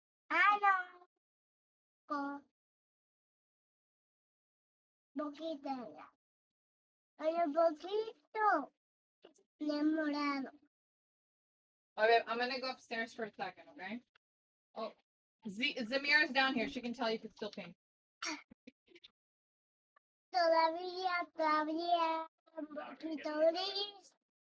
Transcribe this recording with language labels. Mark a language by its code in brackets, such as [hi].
[es] Ah, no. Con poquito. Hay un poquito de morado. [en] Oh, babe, I'm gonna go upstairs for a second, okay? Oh, Zamira's down here. She can tell you if it's still pink. [es] Todavía, todavía, un poquito gris.